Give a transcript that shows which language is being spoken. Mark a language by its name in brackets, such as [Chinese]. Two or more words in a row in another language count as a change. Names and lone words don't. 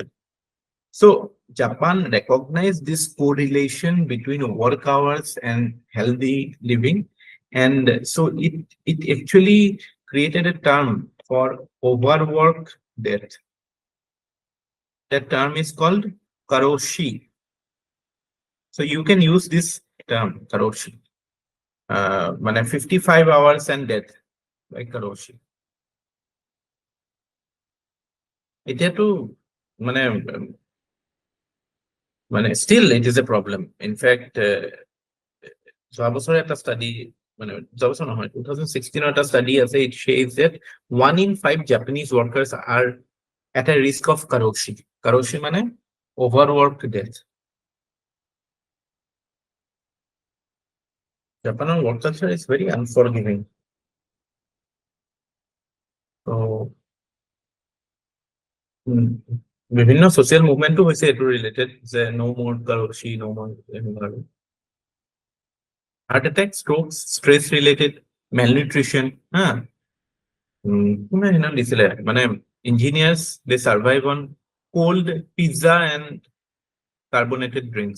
[English] So Japan recognized this correlation between work hours and healthy living, and so it actually created a term for overwork death. That term is called karoshi. So you can use this term karoshi. মানে 55 hours and death by Karoshi. [Assamese] এতিয়াতো মানে মানে [English] still it is a problem. In fact, [Assamese] যোৱা বছৰ এটা ষ্টাডি, মানে যোৱা বছৰ নহয়, 2016 এটা ষ্টাডি আছে, [English] it says that 1 in 5 Japanese workers are at a risk of karoshi. Karoshi মানে overworked death. Japan's work culture is very unforgiving. So বিভিন্ন social movement [Assamese] হৈছে এইটো ৰিলেটেড, যে [English] no more karoshi, no more heart attack, strokes, stress related malnutrition. [Assamese] হ্যাঁ, কোনে সেইদিনা দিছিলে মানে [English] engineers, they survive on cold pizza and carbonated drinks.